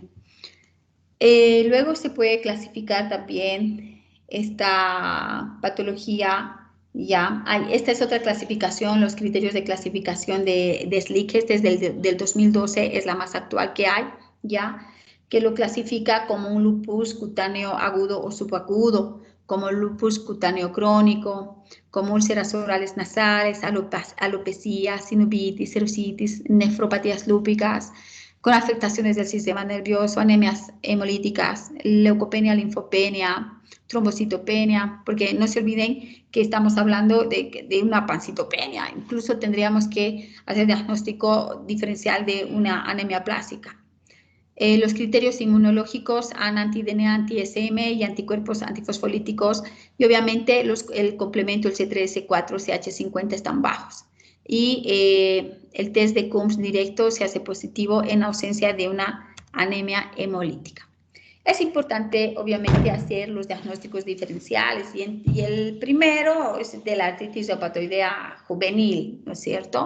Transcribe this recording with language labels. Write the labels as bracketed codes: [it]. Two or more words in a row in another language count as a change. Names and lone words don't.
[es] Luego se puede clasificar también esta patología, ya, esta es otra clasificación, los criterios de clasificación de Slick, desde del 2012 es la más actual que hay, ya, que lo clasifica como un lupus cutáneo agudo o subagudo, como lupus cutáneo crónico, como úlceras orales nasales, alopecia, sinovitis, serositis, nefropatías lúpicas, con afectaciones del sistema nervioso, anemias hemolíticas, leucopenia, linfopenia, trombocitopenia, porque no se olviden que estamos hablando de una pancitopenia, incluso tendríamos que hacer diagnóstico diferencial de una anemia plástica. Los criterios inmunológicos, anti-DNA, anti-SM y anticuerpos antifosfolíticos, y obviamente el complemento, el C3, C4, CH50 están bajos. Y el test de Coombs directo se hace positivo en ausencia de una anemia hemolítica. Es importante, obviamente, hacer los diagnósticos diferenciales y el primero es de la artritis reumatoidea juvenil, ¿no es cierto?